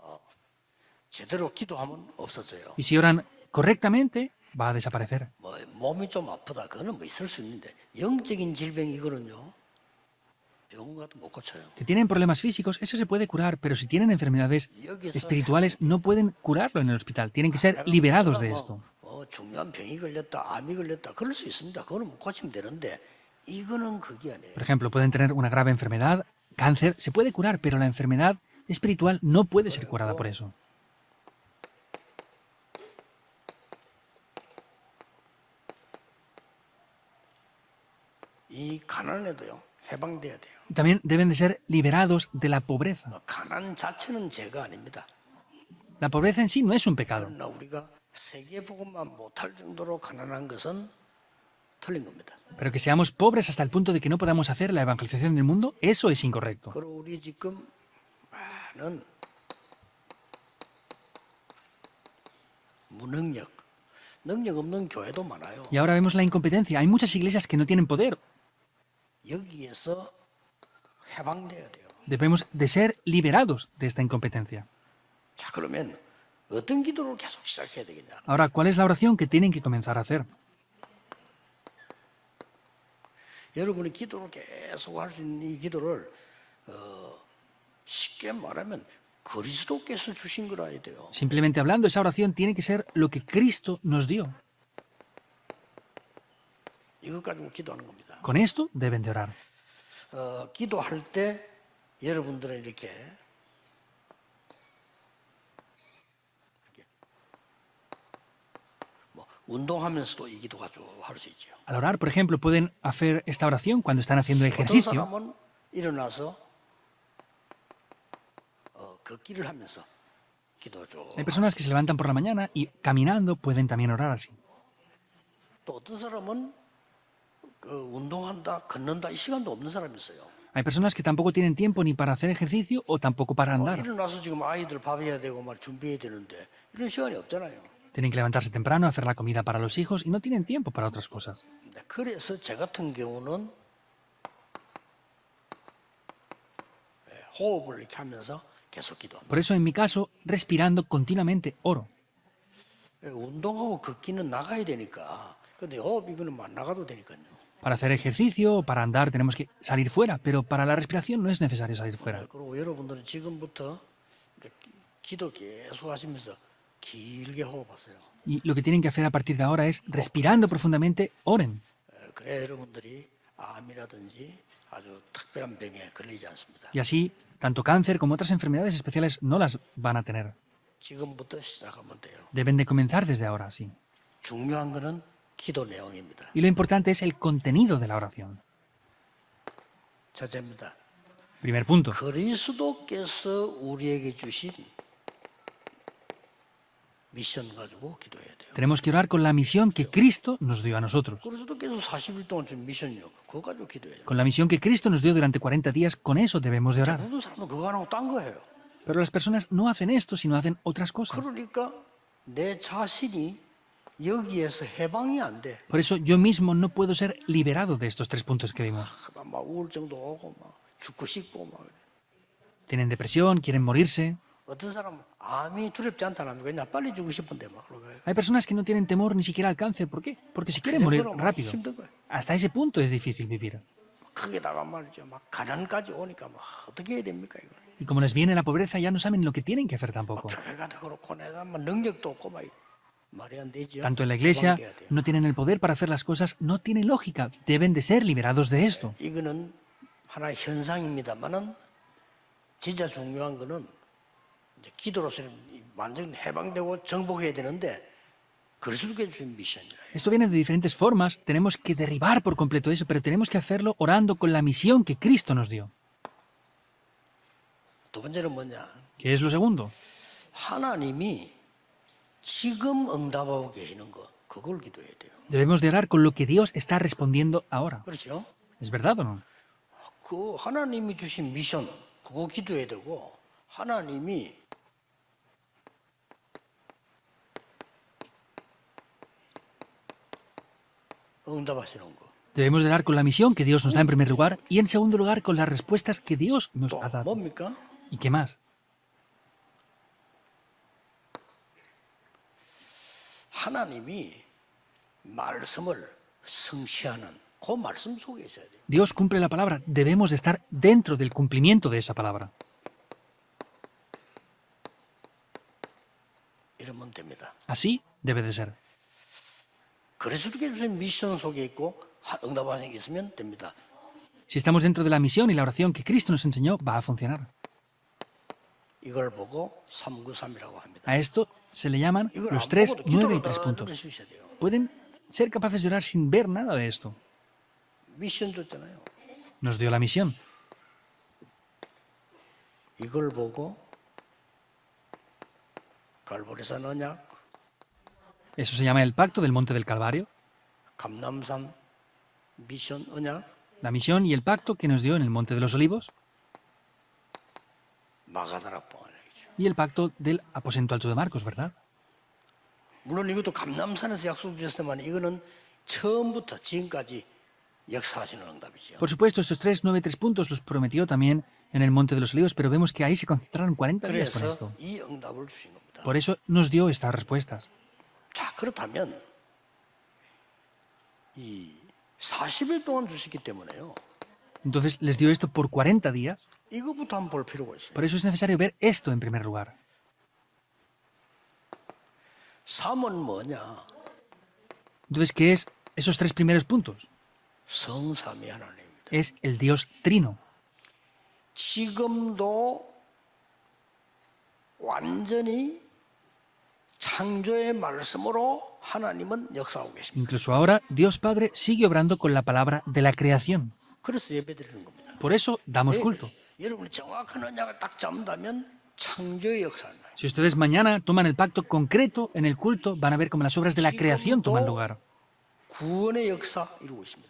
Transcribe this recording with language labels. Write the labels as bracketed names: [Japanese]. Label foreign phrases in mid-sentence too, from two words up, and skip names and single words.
[Korean] 제대로 기도하면 없어져요. [Spanish] Y si oran correctamente, va a desaparecer. [Korean] 뭐 몸이 좀 아프다 그거는 뭐 있을 수 있는데 영적인 질병 이거는요 병원 가도 못 고쳐요. [Spanish] Que tienen problemas físicos, eso se puede curar, pero si tienen enfermedades espirituales, no pueden curarlo en el hospital. Tienen que ser liberados de esto. [Korean] 중요한 병이 걸렸다, 암이 걸렸다 그럴 수 있습니다. 그거는 뭐 고치면 되는데 이거는 그게 아니에요. [Spanish] Por ejemplo, pueden tener una grave enfermedad, cáncer, se puede curar, pero la enfermedad espiritual no puede ser curada por eso. [Korean] 이 가난에도요 해방돼야 돼요. [Spanish] También deben de ser liberados de la pobreza. [Korean] 가난 자체는 죄가 아닙니다. [Spanish] La pobreza en sí no es un pecado. [Korean] 그러나 우리가 세계 복음만 못할 정도로 가난한 것은 틀린 겁니다. [Spanish] Pero que seamos pobres hasta el punto de que no podamos hacer la evangelización del mundo, eso es incorrecto. [Korean] 그리고 우리 지금 많은 무능력, 능력 없는 교회도 많아요. [Spanish] Y ahora vemos la incompetencia. Hay muchas iglesias que no tienen poder. [Korean] 여기에서 해방돼야 돼요. [Spanish] Debemos de ser liberados de esta incompetencia. [Korean] 자 그러면 어떤 기도를 계속 시작해야 되겠냐. [Spanish] Ahora, ¿cuál es la oración que tienen que comenzar a hacer? [Korean] 여러분이 기도를 계속 할 수 있는 이 기도를 쉽게 말하면 그리스도께서 주신 거라야 돼요. [Spanish] Simplemente hablando, esa oración tiene que ser lo que Cristo nos dio. [Korean] 이것 가지고 기도하는 겁니다. [Spanish] Con esto deben de orar. [Korean] 기도할 때 여러분들은 이렇게 뭐 운동하면서도 이 기도 가지고 할 수 있죠. [Spanish] Al orar, por ejemplo, pueden hacer esta oración cuando están haciendo [Korean] 어떤 [Spanish] ejercicio. [Korean] 사람은 일어나서 걷기를 하면서 기도죠. [Spanish] Hay personas que se levantan por la mañana y caminando pueden también orar así. [Korean] 또 어떤 사람은 운동한다, 걷는다 이 시간도 없는 사람이 있어요. [Spanish] Hay personas que tampoco tienen tiempo ni para hacer ejercicio o tampoco para andar. [Korean] 일어나서 지금 아이들 밥해야 되고 말 준비해야 되는데 이런 시간이 없잖아요. [Spanish] Tienen que levantarse temprano, hacer la comida para los hijos y no tienen tiempo para otras cosas. [Korean] 그래서 제 같은 경우는 호흡을 이렇게 하면서 계속 기도합니다. [Spanish] Por eso, en mi caso, respirando continuamente, oro. [Korean] 운동하고 걷기는 나가야 되니까. 근데 호흡 이거는 안 나가도 되니까요. [Spanish] Para hacer ejercicio o para andar tenemos que salir fuera, pero para la respiración no es necesario salir fuera. [Korean] 그리고 여러분들은 지금부터 기도 계속 하시면서 길게 호흡하세요. [Spanish] Y lo que tienen que hacer a partir de ahora es, respirando profundamente, oren. [Korean] 그래야 여러분들이 암이라든지 아주 특별한 병에 걸리지 않습니다. [Spanish] Y así, tanto cáncer como otras enfermedades especiales no las van a tener. [Korean] 지금부터 시작하면 돼요. [Spanish] Deben de comenzar desde ahora, sí. [Korean] 중요한 거는 기도 내용입니다. [Spanish] Y lo importante es el contenido de la oración. [Korean] 첫째입니다. [Spanish] Primer punto. [Korean] 그리스도께서 우리에게 주신 미션 가지고 기도해야 돼요. [Spanish] Tenemos que orar con la misión que Cristo nos dio a nosotros. [Korean] 그리스도께서 40일 동안 준 미션이요. 그거 가지고 기도해야 돼요. [Spanish] Con la misión que Cristo nos dio durante 40 días, con eso debemos de orar. [Korean] 모든 사람은 그거 안 하고 딴 거예요. [Spanish] Pero las personas no hacen esto, sino hacen otras cosas. [Korean] 그러니까 내 자신이 여기에서 해방이 안 돼. [Spanish] Por eso yo mismo no puedo ser liberado de estos tres puntos que vimos. [Korean] 막 우울증도 오고 막 죽고 싶고 막. [Spanish] Tienen depresión, quieren morirse. [Korean] 어떤 사람은 암이 두렵지 않다는 거냐 빨리 죽고 싶은데 막 그러고. [Spanish] Hay personas que no tienen temor ni siquiera al cáncer. ¿Por qué? Porque se quieren morir rápido. [Korean] 힘든 거예요. [Spanish] Hasta ese punto es difícil vivir. [Korean] 거기다가 말이죠. 막 가난까지 오니까 막 어떻게 해야 됩니까 이거. [Spanish] Y como les viene la pobreza, ya no saben lo que tienen que hacer tampoco. [Korean] 교회가 더 그렇고 내가 막 능력도 없고 막 말이 안 되죠. [Spanish] Tanto en la iglesia [Korean] 해방돼야 돼요. [Spanish] no tienen el poder para hacer las cosas, no tienen lógica. Deben de ser liberados de esto. [Korean] 이거는 하나의 현상입니다만은 진짜 중요한 거는 이제 기도로서는 완전 해방되고 정복해야 되는데 그리스도께 주신 미션이에요. [Spanish] Esto viene de diferentes formas. Tenemos que derribar por completo eso, pero tenemos que hacerlo orando con la misión que Cristo nos dio. [Korean] 두 번째는 뭐냐? [Spanish] ¿Qué es lo segundo? [Korean] 하나님이 지금 응답하고 계시는 거 그걸 기도해야 돼요. [Spanish] Debemos de orar con lo que Dios está respondiendo ahora. [Korean] 그렇죠? [Spanish] ¿Es verdad o no? [Korean] 그 하나님이 주신 미션 그거 기도해야 되고 하나님이 응답하시는 거. [Spanish] Debemos de orar con la misión que Dios nos da en primer lugar y en segundo lugar con las respuestas que Dios nos [Korean] 또 [Spanish] ha dado. [Korean] 뭡니까? [Spanish] ¿Y qué más? [Korean] 하나님이 말씀을 성취하는 그 말씀 속에 있어야 돼요. [Spanish] Dios cumple la palabra. Debemos de estar dentro del cumplimiento de esa palabra. [Korean] 이러면 됩니다. [Spanish] Así debe de ser. [Korean] 그리스도께 주신 미션 속에 있고 응답하신 게 있으면 됩니다. [Spanish] Si estamos dentro de la misión y la oración que Cristo nos enseñó, va a funcionar. [Korean] 이걸 보고 393이라고 합니다. [Spanish] A esto se le llaman [Korean] 이걸 [Spanish] los [Korean] 안 [Spanish] 3, [Korean] 보고도 [Spanish] 9 y [Korean] 기도로 [Spanish] 3 [Korean] 다 [Spanish] puntos. [Korean] 들을 수 있어야 돼요. [Spanish] Pueden ser capaces de orar sin ver nada de esto. [Korean] 미션 줬잖아요. [Spanish] Nos dio la misión. [Korean] 이걸 보고 갈보리산 언약, [Spanish] Eso se llama el pacto del monte del Calvario. [Korean] 감남산 미션 언약, [Spanish] La misión y el pacto que nos dio en el monte de los olivos. [Korean] 마가다락방 언약이죠. [Spanish] Y el pacto del aposento alto de Marcos, ¿verdad? [Korean] 물론 이것도 감남산에서 약속 주셨지만 이거는 처음부터 지금까지 역사하시는 응답이죠. [Spanish] Por supuesto, estos 3, 9, 3 puntos los prometió también en el Monte de los Olivos, pero vemos que ahí se concentraron 40 días con [Korean] 그래서 [Spanish] esto. [Korean] 이 응답을 주신 겁니다. [Spanish] Por eso nos dio estas respuestas. [Korean] 자, 그렇다면 이 40일 동안 주셨기 때문에요. [Spanish] Entonces les dio esto por 40 días. [Korean] 이거부터 한번 볼 필요가 있어요. [Spanish] Por eso es necesario ver esto en primer lugar. [Korean] 3은 뭐냐? [Spanish] Entonces, ¿qué es esos tres primeros puntos? [Korean] 성삼위 하나님입니다. [Spanish] Es el Dios Trino. [Korean] 지금도 완전히 창조의 말씀으로 하나님은 역사하고 계십니다. [Spanish] Incluso ahora, Dios Padre sigue obrando con la palabra de la creación. [Korean] 그래서 예배드리는 겁니다. [Spanish] Por eso damos culto. [Korean] 여러분이 정확한 언약을 딱 잡는다면 창조의 역사를 나요. [Spanish] Si ustedes mañana toman el pacto concreto en el culto, van a ver cómo las obras de la creación toman lugar. [Korean] 구원의 역사 이루고 있습니다.